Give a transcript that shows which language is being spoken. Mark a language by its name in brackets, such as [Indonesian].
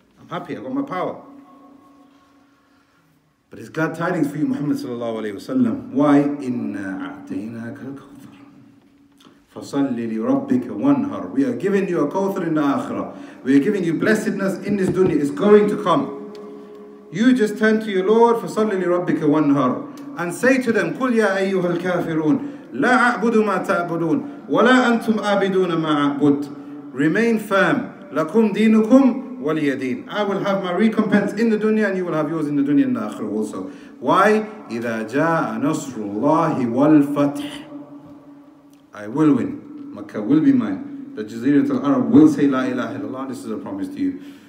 [English] I'm happy, I got my power. But it's glad tidings for you, Muhammad sallallahu alayhi wa sallam. Why? [Arabic] إِنَّا أَعْتَيْنَاكَ الْكَوْثَرَ فَصَلِّ لِرَبِّكَ وَانْهَرْ. [English] We are giving you a kawthar in the akhirah. We are giving you blessedness in this dunya. It's going to come. You just turn to your Lord, [Arabic] فَصَلِّ لِرَبِّكَ وَانْهَرْ, [English] and say to them, [Arabic] قُلْ يَا أَيُّهَا الْكَافِرُونَ لَا أَعْبُدُ مَا تَعْبُدُونَ وَلَا أَنْتُمْ آبِدُونَ مَا أَعْبُدُ. [English] Remain firm. [Arabic] لَكُمْ دِينُكُمْ وَلِيَ دِينِ. [English] I will have my recompense in the dunya and you will have yours in the dunya and the akhirah also. Why? [Arabic] إِذَا جَاءَ نَصْرُ اللَّهِ وَالْفَتْحِ. [English] I will win. Makkah will be mine. the Jazirat al-Arab will say [Arabic] La ilaha illallah, [English] this is a promise to you.